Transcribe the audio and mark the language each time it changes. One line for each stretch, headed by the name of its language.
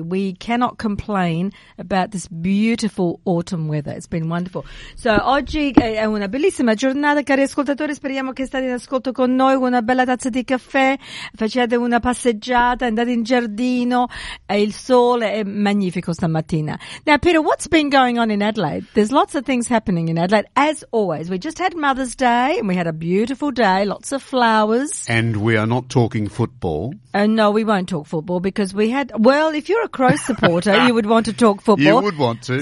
English: We cannot complain about this beautiful autumn weather. It's been wonderful.
Italian: So, oggi è una bellissima giornata, cari ascoltatori. Speriamo che state in ascolto con noi. Una bella tazza di caffè, facciate una passeggiata, andate in giardino, il sole è magnifico stamattina.
English: Now, Peter, what's been going on in Adelaide? There's lots of things happening in Adelaide, as always. We just had Mother's Day and we had a beautiful day, lots of flowers. And we are not talking football. No, we won't talk football because we had, well, if you're a Crows supporter, you would want to talk football. You would want to.